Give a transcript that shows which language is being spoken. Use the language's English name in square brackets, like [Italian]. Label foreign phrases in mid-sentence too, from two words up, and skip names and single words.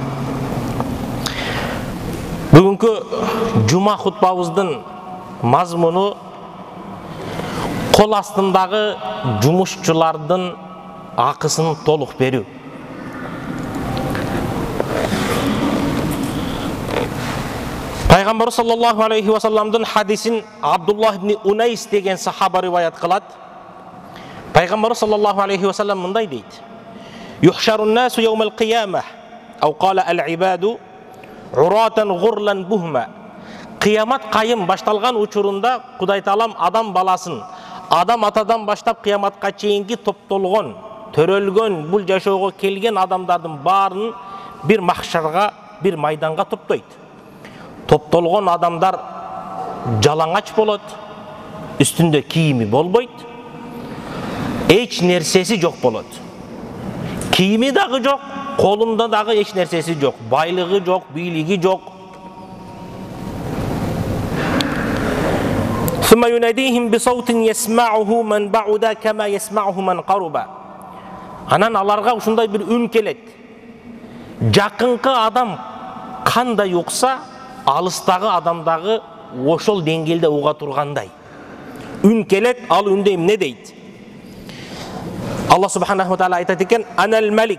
[Kyrgyz] Бүгүнкү жума хутбабыздын мазмуну кол астындагы жумушчулардын акысын толук берүү. Пайгамбар [Arabic] صلى الله عليه وسلم [Kyrgyz] хадисин Абдуллах ибн Унайс деген сахаба риваят кылат. Пайгамбар [Arabic] صلى الله عليه وسلم [Kyrgyz] мындай дейт: [Arabic] "يحشر الناس يوم القيامة، أو قال العباد، عراة غرلا بهما." [Kyrgyz] Кыямат кайым башталган учурунда Кудай Таалам адам баласын, адам атадан баштап кыяматка чейинки топтолгон, төрөлгөн, бул жашоого келген адамдардын баарын бир махшарга, бир майданга топтойт. Топтолгон адамдар жалаңач болот, үстүндө кийими болбойт, эч нерсеси жок болот. Кийими дагы жок, колунда дагы эч нерсеси жок, байлыгы жок, бийлиги жок. [Arabic] ثم يناديهم بصوت يسمعه من بعد كما يسمعه من قرب. [Kyrgyz] Анан аларга ушундай бир үн келет. Жакынкы адам кандай укса, алыстагы адамдагы ошол деңгээлде уга тургандай. Үн келет, ал үндөй эмне дейт? [Arabic] الله سبحانه وتعالى [Kyrgyz] айтат экен: [Arabic] "أنا الملك."